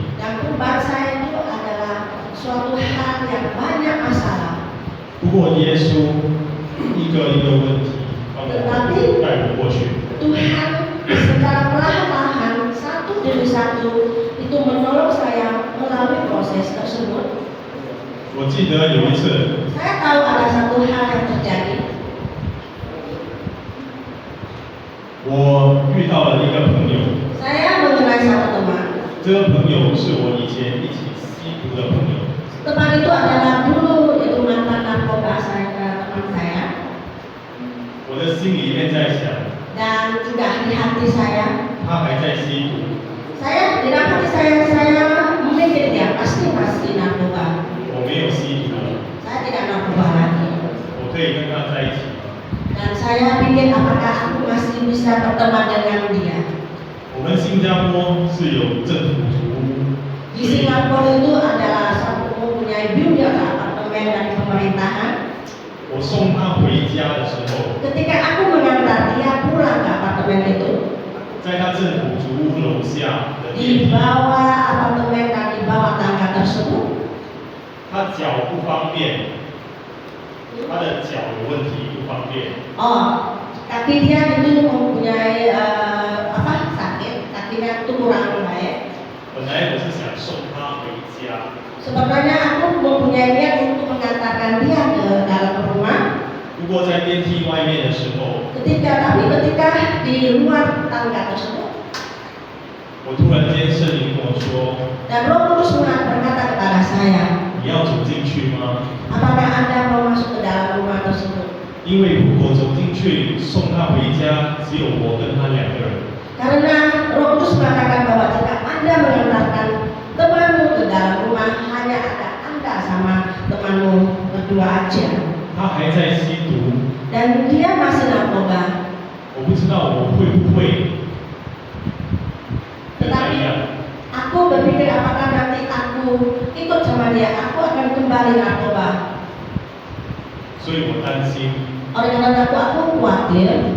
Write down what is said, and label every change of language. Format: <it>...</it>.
<id>Dan perubahan saya itu adalah suatu hal yang banyak masalah.</id> <zh>不过耶稣一个一个问题帮我带我过去。</zh> <id>Tuhan secara perlahan-lahan satu demi satu itu tersebut,</id> <zh>我记得有一次，</zh> <id>saya tahu ada satu hal yang terjadi.</id> <zh>我遇到了一个朋友，</zh> <id>Saya mengenai satu teman.</id> <zh>这个朋友是我以前一起吸毒的朋友。</zh> <id>Teman itu adalah dulu itu mantan narkoba saya, teman saya.</id> <zh>我的心里面在想，</zh> <id>Dan juga di hati saya,</id> <zh>他还在吸毒，</zh> <id>di dalam hati saya memikir dia pasti masih narkoba.</id> <zh>我没有吸毒，</zh> <id>Saya tidak narkoba lagi.</id> <zh>我可以跟他在一起。</zh> <id>Dan saya pikir apakah aku masih bisa berteman dengan dia.</id> <zh>我们新加坡是有政府租屋，</zh> <id>Di Singapura itu adalah satu mempunyai building apartemen dari pemerintahan.</id> <zh>我送他回家的时候，</zh> <id>Ketika aku mengantar dia pulang ke apartemen itu,</id> <zh>在他政府租屋楼下的</zh> <id>di bawah apartemen dan di bawah tangga tersebut,</id> <zh>他脚不方便，他的脚有问题，不方便。</zh> <id>kaki dia itu mempunyai sakit, kakinya itu kurang baik.</id> <zh>本来我是想送他回家，</zh> <id>Sebenarnya aku mempunyai niat untuk mengantarkan dia ke dalam rumah.</id> <zh>不过在电梯外面的时候，</zh> <id>Ketika di luar tangga tersebut,</id> <zh>我突然间圣灵跟我说</zh> <id>dan Roh Kudus berkata kepada saya,</id> <zh>你要走进去吗？</zh> <id>apakah Anda mau masuk ke dalam rumah tersebut?</id> <zh>因为如果走进去送他回家，只有我跟他两个人，</zh> <id>Karena Roh Kudus mengatakan bahwa jika Anda mengantarkan temanmu ke dalam rumah, hanya ada Anda sama temanmu berdua aja.</id> <zh>他还在吸毒，</zh> <id>Dan dia masih narkoba.</id> <zh>我不知道我会不会跟他一样。</zh> <id>Aku berpikir apakah nanti aku ikut sama dia, aku akan kembali narkoba.</id> <zh>所以我担心</zh> <id>Oleh karena itu aku khawatir</id>